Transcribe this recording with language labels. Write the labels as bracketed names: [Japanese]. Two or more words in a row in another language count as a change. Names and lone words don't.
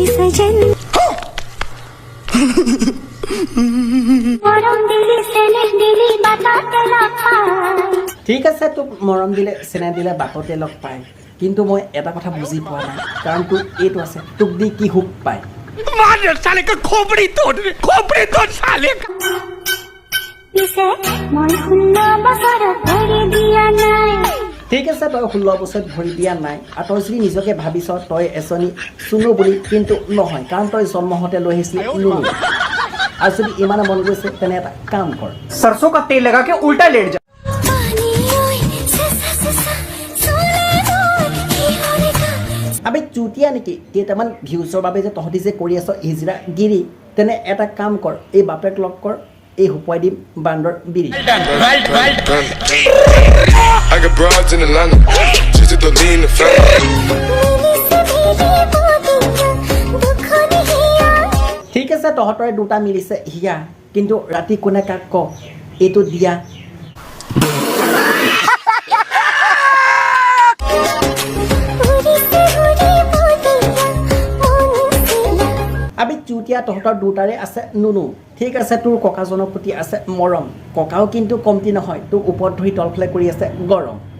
[Assamese] সজন মৰম দিলে চেনে দিলে বাটতে লগ পায় ঠিক আছে তোক মৰম দিলে চেনে দিলে বাটতে লগ পায় কিন্তু মই এটা কথা বুজি পোৱা নাই কাৰণ তোৰ এইটো আছে তোক দি কি হুক পায় [Hindi] मार साले का खोपड़ी तोड़ साले का [Assamese] পিছে মই 16 বছৰত ভৰি দিয়া নাই ঠিক আছে তই 16 বছৰত ভৰি দিয়া নাই আৰু তই যদি নিজকে ভাবিছ তই এজনী চুনু বুলি কিন্তু নহয় কাৰণ তই জন্ম হওঁতে লৈ আহিছিলি নুনু আৰু যদি ইমানে মন গৈছে তেনে এটা কাম কৰ [Hindi] सरसों का तेल लगा के उल्टा लेट जा अबे चूतिया [Assamese] নেকি কেইটামান ভিউজৰ বাবে যে তহঁতি যে কৰি আছ হিজৰা গিৰি তেনে এটা কাম কৰ এই বাপেক লগ কৰ এই হুপাই দিম বান্দৰ বিৰি [English] I got broads in Atlanta, just to lean the family. [Assamese] ঠিক আছে তহঁতৰে দুটা মিলিছে হিয়া কিন্তু ৰাতি কোনে কাক ক এইটো দিয়া [Hindi] अबे चूतिया [Assamese] তহঁতৰ দুটাৰে আছে নুনু ঠিক আছে তোৰ ককাজনৰ প্ৰতি আছে মৰম ককাও কিন্তু কমতি নহয় তোৰ ওপৰত ধৰি তলফালে কৰি আছে গৰম